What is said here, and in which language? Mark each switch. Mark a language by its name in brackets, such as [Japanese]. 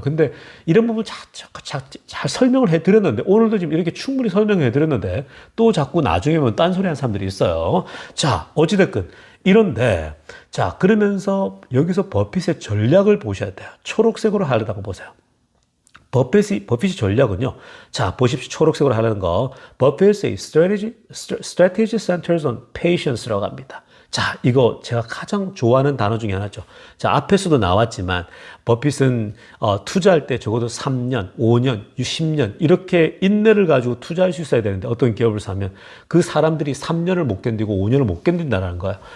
[Korean] 근데 이런 부분 잘 설명을 해드렸는데 오늘도 지금 이렇게 충분히 설명해 드렸는데 또 자꾸 나중에 보면 딴소리 하는 사람들이 있어요. 자, 어찌됐건 이런데, 자, 그러면서 여기서 버핏의 전략을 보셔야 돼요. 초록색으로 하려다가 보세요. 버핏이 전략은요. 자, 보십시오. 초록색으로 하려는 거. 버핏의 [English] strategy centers on patience [Korean] 라고 합니다. 자, 이거 제가 가장 좋아하는 단어 중에 하나죠. 자, 앞에서도 나왔지만 버핏은 투자할 때 적어도 3년, 5년, 10년 이렇게 인내를 가지고 투자할 수 있어야 되는데 어떤 기업을 사면 그 사람들이 3년을 못 견디고 5년을 못 견딘다는 거예요.